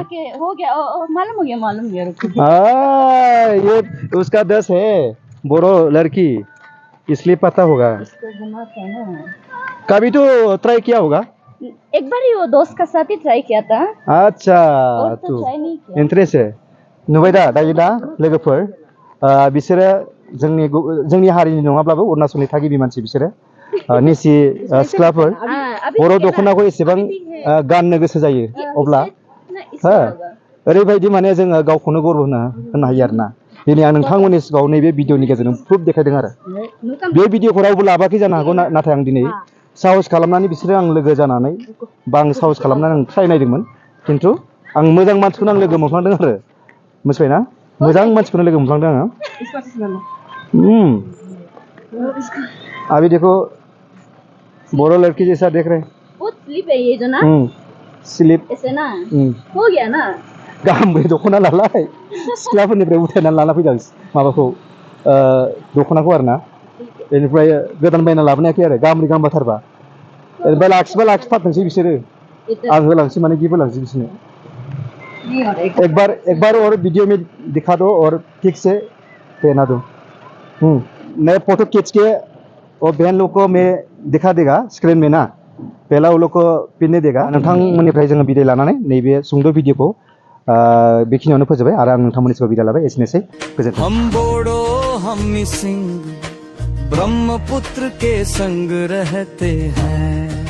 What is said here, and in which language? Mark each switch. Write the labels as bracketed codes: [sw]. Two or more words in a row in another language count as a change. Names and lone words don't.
[hi] हो गया मालूम हो गया रुको ये उसका 10 है बोरो लड़की इसलिए पता होगा इसको घुमाते हैं ना कभी तो ट्राई किया होगा एक बार ही वो दोस्त का साथ ही ट्राई किया था आच्छा और तो ट्राई नहीं किया इंटरेस्ट है [brx] नुबाय दा दायो दा लोगोफोर बिसोरो जोंनि हारिनि नङाब्लाबो अरुणाचलनि थागिबि मानसि बिसोरो निसि सिख्लाफोर बर' दख'नाखौ एसेबां गाननो गोसो जायो अब्ला ओरैबायदि माने जोङो गावखौनो गर्व होनो हायो आरोना दिनै आं नोंथांमोननि सिगाङाव नैबे भिडिअनि गेजेरजों प्रुफ देखायदों आरो बे भिडिअखौ रावबो लाबाखै जानो हागौ नाथाय आं दिनै साहस खालामनानै बिसोरो आं लोगो जानानै बा आं साहस खालामनानै आं ट्राइ नायदोंमोन खिन्थु आं मोजां मानसिखौनो आं लोगो मोनफ्लांदों आरो मिथिबायना मोजां मानसिखौनो लोगो मोनफ्लांदों आङो [hi] अभी देखो बोरो लड़की जैसा देख रहे बहुत स्लिप है ये जो ना स्लिप ऐसे ना हो गया ना [brx] गाहाम दख'ना लालाय सिख्लाफोरनिफ्राय उथायनानै लाना फैदों माबाखौ दख'नाखौ आरोना बेनिफ्राय गोदान बायना लाबोनायाखै आरो गामब्रै गांबाथारबा ओरैनो लाखिथारथोंसै बिसोरो आं होलांसै माने गिफ्ट होलांसै बिसोरनो [hi] एक बार और वीडियो में दिखा दो और ठीक से पहना दो नए फोटो खींच के और बहन लोग को मैं दिखा देगा स्क्रीन में ना पहला वो लोग को पिनने देगा [brx] नोंथांमोननिफ्राय जोङो बिदाय लानानै नैबे सुंद' भिडिअखौ बेखिनियावनो फोजोबबाय आरो आं नोंथांमोननि सिगाङाव बिदाय लाबाय एसेनोसै गोजोन्थों [hi] हम बोड़ो हम सिंह ब्रह्मपुत्र के संग रहते हैं